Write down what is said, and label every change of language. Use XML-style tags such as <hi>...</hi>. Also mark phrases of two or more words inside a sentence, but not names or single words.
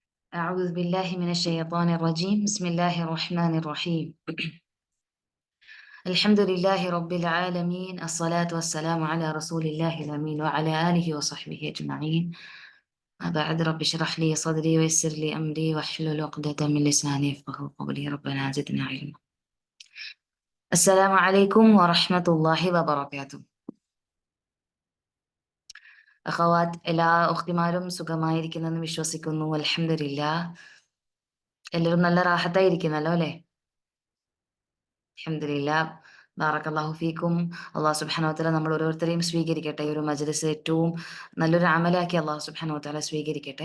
<ar>أعوذ بالله من الشيطان الرجيم بسم الله الرحمن الرحيم الحمد لله رب العالمين الصلاة والسلام على رسول الله الأمين وعلى آله وصحبه أجمعين. بعد رب اشرح لي صدري ويسر لي أمري واحلل عقدة من لساني يفقهوا قولي ربنا زدنا علما. السلام عليكم ورحمة الله وبركاته.</ar> <ml>അഖവാത്ത് എല്ലാ ഉഖ്തിമാരും സുഖമായിരിക്കുന്നെന്ന് വിശ്വസിക്കുന്നു.</ml> <ar>الحمد لله.</ar> <ml>എല്ലാവരും നല്ല റാഹത്തായിരിക്കുന്നല്ലോ അല്ലേ?</ml> <ar>الحمد لله. بارك الله فيكم. الله سبحانه وتعالى</ar> <ml>നമ്മൾ ഓരോരുത്തരെയും സ്വീകരിക്കട്ടെ. ഈ ഒരു മജ്‌ലിസ് ഏറ്റവും നല്ലൊരു അമലാക്കി</ml> <ar>الله سبحانه وتعالى</ar> <ml>സ്വീകരിക്കട്ടെ.</ml>